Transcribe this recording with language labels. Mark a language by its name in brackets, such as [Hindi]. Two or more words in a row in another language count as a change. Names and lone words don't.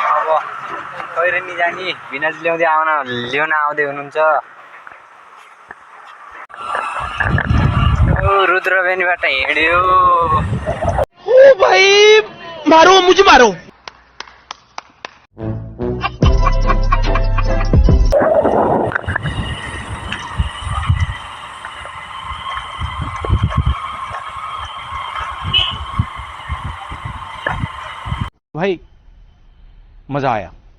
[Nepali] खैरेनी जाने भिनाजु ल्याउन आउँदै हुनुहुन्छ। रुद्रबेनीबाट हिँड्यो। [Hindi] ओ भाई मारो मुझे मारो। भाई मजा आया।